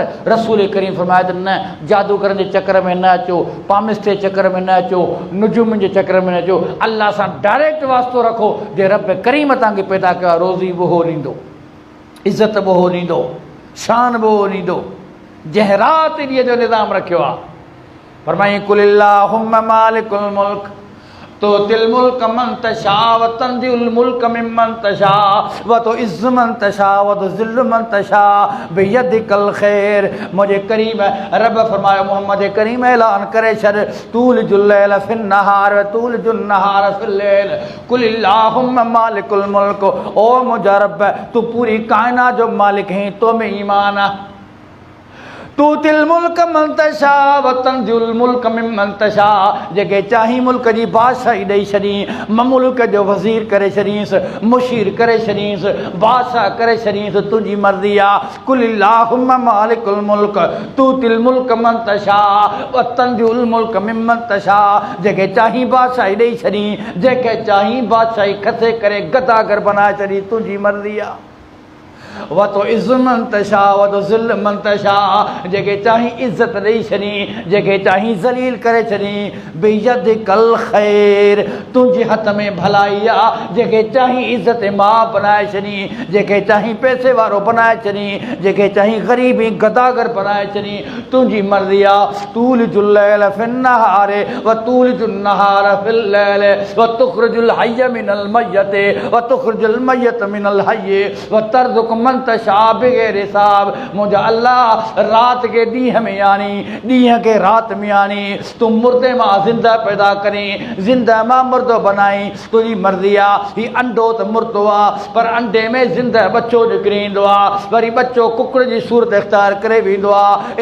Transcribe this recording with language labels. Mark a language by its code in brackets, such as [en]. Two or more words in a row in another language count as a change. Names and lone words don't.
[sd] रसूल करीम फरमाए त न, जादूगरनि जे चकर में न अचो, पामिस जे चकर में न अचो, नुजुम जे चकर में न अचो। अल्लाह सां डायरेक्ट वास्तो रखो। जे रब करीम तव्हांखे पैदा कयो आहे, रोज़ी बि उहो ॾींदो, इज़त बि उहो ॾींदो, शान बि उहो ॾींदो। जंहिं राति ॾींहं जो निज़ाम रखियो आहे, फरमाई [ar] قل اللهم مالك الملك تؤتي الملك من تشاء وتنزع الملك ممن تشاء وتعز من تشاء وتذل من تشاء بيدك الخير. [sd] मुझे करीम रब फरमायो, मोहम्मद करीम ऐलान करे छॾ, [ar] تولج الليل في النهار وتولج النهار في الليل قل اللهم مالك الملك. [sd] ओ मुंहिंजा रब, तू पूरी कायनात जो मालिक है, तो में ईमान आहे। [ar] تؤتي الملك من تشاء وتنزع الملك ممن تشاء. [sd] जेके चाही मुल्क जी बादशाही ॾेई छॾी, मुल्क जो वज़ीर करे छॾींसि, मुशीर करे छॾींसि, बादशाह करे छॾींसि, तुंहिंजी मर्ज़ी आहे। [ar] قل اللهم مالك الملك تؤتي الملك من تشاء وتنزع الملك ممن تشاء. [sd] जेके चाही बादशाही ॾेई छॾी, जेके चाही बादशाही खसे करे गदागर बनाए छॾी, तुंहिंजी मर्ज़ी आहे। [ar] وتعز من تشاء وتذل من تشاء. [sd] जेके चाही इज़त ॾेई छॾी, जेके चाही ज़लील करे छॾी, [ar] بيدك الخير, [sd] तुंहिंजे हथ में भलाई आहे। जेके चाही इज़त मां बनाए छॾी, जेके चाही पैसे वारो बनाए छॾी, जेके चाही ग़रीबी गदागर बनाए छॾी, तुंहिंजी मर्ज़ी आहे। [ar] تولج الليل في النهار وتولج النهار في الليل وتخرج الحي من الميت وتخرج الميت من الحي وترزق من تشاء بغير حساب. [sd] मुंहिंजा अल्लाह रात के ॾींहं में आनी, ॾींहं के रात में आनी, तूं मुर्दे मां ज़िंदा पैदा करी, ज़िंदा मां मुर्दो बनाई, तुंहिंजी मर्ज़ी आहे। हीउ अंडो त मुर्दो आहे, पर अंडे में ज़िंदा बच्चो निकिरी ईंदो आहे, वरी बच्चो कुकड़ जी सूरत इख़्तियार करे वेंदो आहे।